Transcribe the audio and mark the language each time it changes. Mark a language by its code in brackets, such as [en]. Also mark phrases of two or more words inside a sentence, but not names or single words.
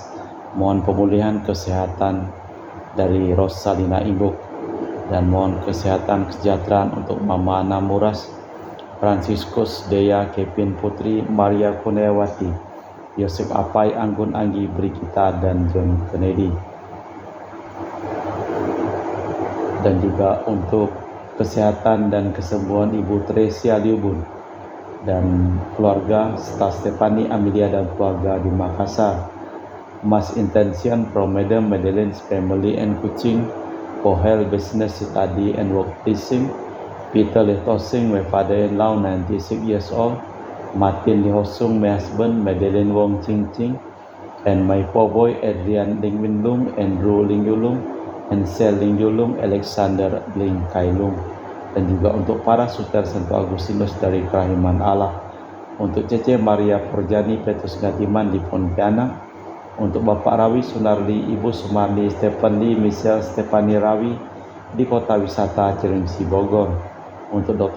[id] Mohon pemulihan kesehatan dari Rosalina Imbuk, dan mohon kesehatan kesejahteraan untuk Mama Ana Muras, Fransiskus Dea Kevin Putri, Maria Kurniawati, Yosef Apai, Anggun Anggi, Brigita, dan John Kennedy. Dan juga untuk kesehatan dan kesembuhan Ibu Tresia Liubun dan keluarga, serta Stefani Amelia dan keluarga di Makassar. [en] Mas intention from Madam Madeleine's family and Kuching for health, business, study and work pleasing. Peter Lee Tosing, my father-in-law, 96 years old. Martin Lee Hosung, my husband. Madeleine Wong Ching Ching, and my poor boy Adrian Ling Win Lung, Andrew Ling Yulung, and Sel Ling Yulung, Alexander Ling Kai Lung. [id] Dan juga untuk para suster Santo Agustinus dari Kerahiman Allah, untuk Cece Maria Porjani Petrus Gatiman di Pontianak, untuk Bapak Rawi Sunardi, Ibu Sumardi, Stephen Lee, Michelle Stefani Rawi di Kota Wisata Cilengsi Bogor, untuk Dr.